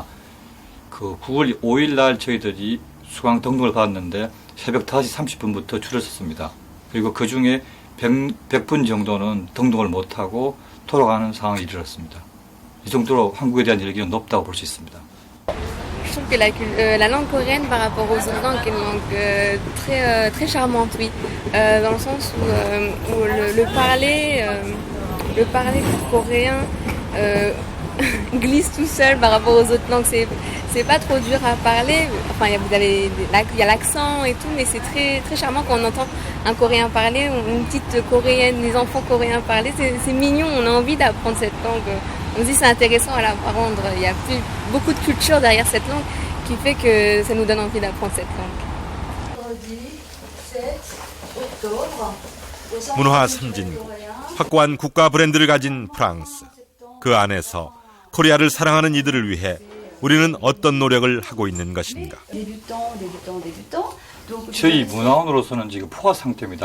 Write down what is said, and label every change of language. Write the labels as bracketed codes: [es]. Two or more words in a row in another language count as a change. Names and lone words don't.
[ko] 그 9월 5일 날 저희들이 수강 등록을 받았는데 새벽 5시 30분부터 줄을 섰습니다. 그리고 그 중에 100분 정도는 등록을 못하고 돌아가는 상황에 이르렀습니다. 이 정도로 한국에 대한 열기는 높다고 볼 수 있습니다. [fr] Je trouve que la langue coréenne par rapport aux autres langues est une langue très charmante, oui, dans le sens où le parler coréen glisse tout seul par rapport aux autres langues. C'est pas trop dur à parler. Enfin, il y a l'accent et tout, mais c'est très charmant quand on entend un coréen parler, une petite coréenne, des enfants coréens parler. C'est mignon. On a envie d'apprendre cette langue. On se dit c'est intéressant à l'apprendre. Il y a beaucoup de culture derrière cette langue qui fait que ça nous donne envie d'apprendre cette langue. [ko] 문화 선진국, 확고한 국가 브랜드를 가진 프랑스. 그 안에서 코리아를 사랑하는 이들을 위해 우리는 어떤 노력을 하고 있는 것인가? 저희 문화원으로서는 지금 포화 상태입니다.